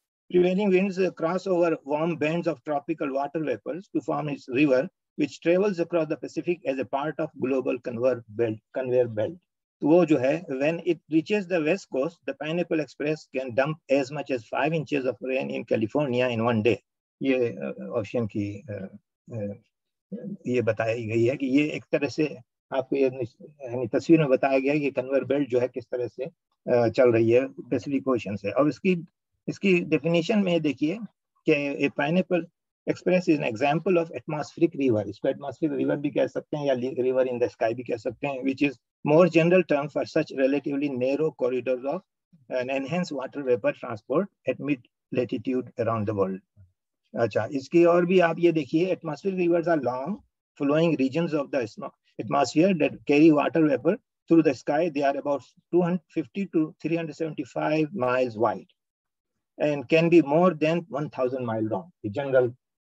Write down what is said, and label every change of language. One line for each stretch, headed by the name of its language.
English: Prevailing winds cross over warm bands of tropical water vapors to form its river, which travels across the Pacific as a part of global conveyor belt.
Urdu: وہ جو ہے
English: when it reaches the west coast, the Pineapple Express can dump as much as 5 inches of rain in California in one day.
Urdu: یہ ocean کی یہ بتائی گئی ہے کہ یہ ایک طرح سے آپ کو یعنی تصویر میں بتایا گیا کہ کنویئر بیلٹ جو ہے کس طرح سے چل رہی ہے پیسیفک اوشن سے. اور اس کی ڈیفینیشن میں دیکھیے کہ pineapple express is an example of atmospheric river. اس کو ایٹماسفیرک ریور بھی کہہ سکتے ہیں
English: یا river in the sky بھی کہہ سکتے ہیں, which is more general term for such relatively narrow corridors of an enhanced water vapor transport at mid latitude around the world.
Urdu: اچھا, اس کی اور بھی آپ یہ دیکھیے,
English: Atmospheric rivers are long flowing regions of the atmosphere that carry water vapor through the sky. They are about 250 to 375 miles wide and can be more than 1,000 miles long. The general